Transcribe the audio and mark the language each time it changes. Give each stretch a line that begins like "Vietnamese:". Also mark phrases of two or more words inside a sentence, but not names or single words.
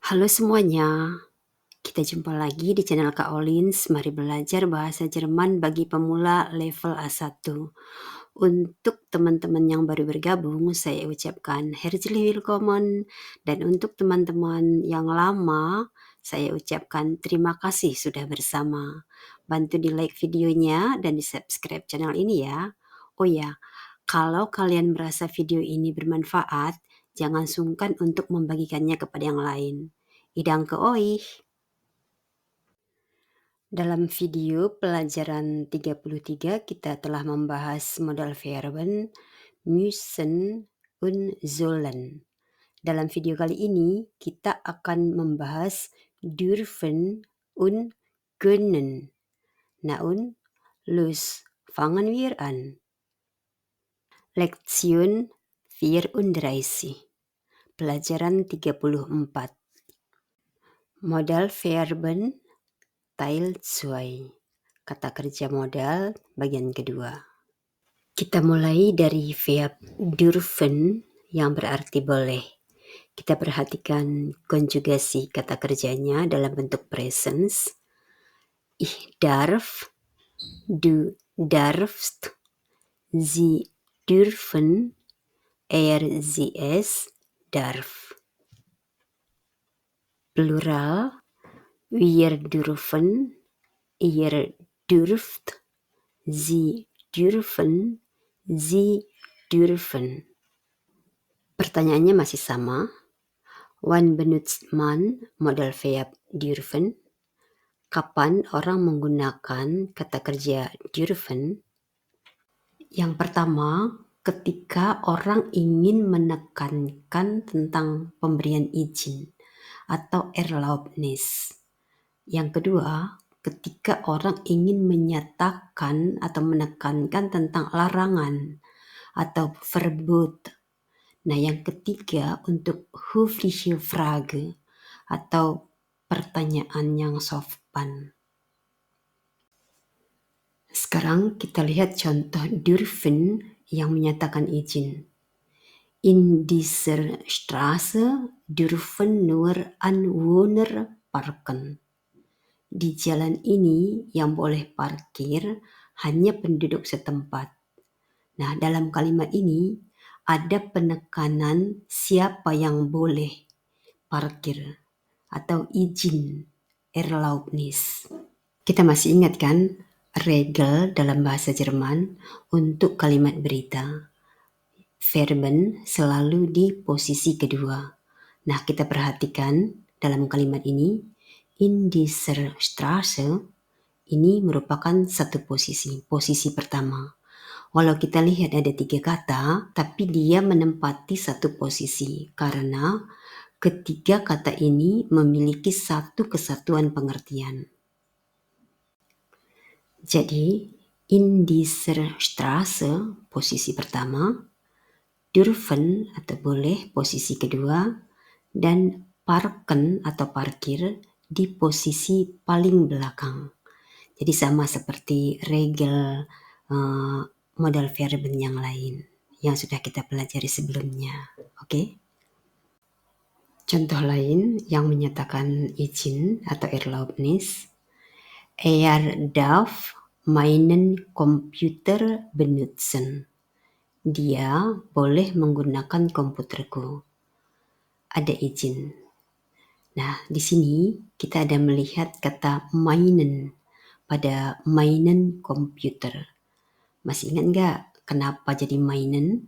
Indonesian: Halo semuanya, kita jumpa lagi di channel Kak Olins. Mari belajar bahasa Jerman bagi pemula level A1. Untuk teman-teman yang baru bergabung, saya ucapkan
German: herzlich willkommen.
Indonesian: Dan untuk teman-teman yang lama, saya ucapkan terima kasih sudah bersama. Bantu di like videonya dan di subscribe channel ini ya. Oh ya, kalau kalian merasa video ini bermanfaat, jangan sungkan untuk membagikannya kepada yang lain.
German: Idang ke euch.
Indonesian: Dalam video pelajaran 33 kita telah membahas
German: modal verben müssen und sollen.
Indonesian: Dalam video kali ini kita akan membahas
German: dürfen und können. Na und los fangen wir an. Lektion 34. Pelajaran 34. Modal verben Teil 2.
Indonesian: Kata kerja modal bagian kedua. Kita mulai dari verb dürfen yang berarti boleh. Kita perhatikan konjugasi kata kerjanya dalam bentuk presens.
German: Ich darf, du darfst, sie dürfen, sie es darf. Plural, wir dürfen, ihr dürft, sie dürfen, sie dürfen.
Indonesian: Pertanyaannya masih sama.
German: Wann benutzt man modal verb dürfen?
Indonesian: Kapan orang menggunakan kata kerja dürfen? Yang pertama, ketika orang ingin menekankan tentang pemberian izin atau Erlaubnis. Yang kedua, ketika orang ingin menyatakan atau menekankan tentang larangan atau Verbot. Nah, yang ketiga untuk
German: höfliche Frage
Indonesian: atau pertanyaan yang sopan. Sekarang kita lihat contoh dürfen yang menyatakan izin.
German: In dieser Straße dürfen nur Anwohner parken.
Indonesian: Di jalan ini yang boleh parkir hanya penduduk setempat. Nah, dalam kalimat ini ada penekanan siapa yang boleh parkir atau izin, Erlaubnis. Kita masih ingat kan regel dalam bahasa Jerman untuk kalimat berita. Verben selalu di posisi kedua. Nah, kita perhatikan dalam kalimat ini,
German: in dieser Straße,
Indonesian: ini merupakan satu posisi pertama. Walau kita lihat ada 3 kata, tapi dia menempati satu posisi karena ketiga kata ini memiliki satu kesatuan pengertian. Jadi,
German: in dieser Straße,
Indonesian: posisi pertama, dürfen atau boleh, posisi kedua, dan parken atau parkir di posisi paling belakang. Jadi sama seperti regel
German: modal verben
Indonesian: yang lain yang sudah kita pelajari sebelumnya. Oke? Contoh lain yang menyatakan izin atau Erlaubnis.
German: Er darf meinen Computer benutzen.
Indonesian: Dia boleh menggunakan komputerku. Ada izin. Nah, di sini kita ada melihat kata meinen pada
German: meinen Computer.
Indonesian: Masih ingat nggak kenapa jadi meinen?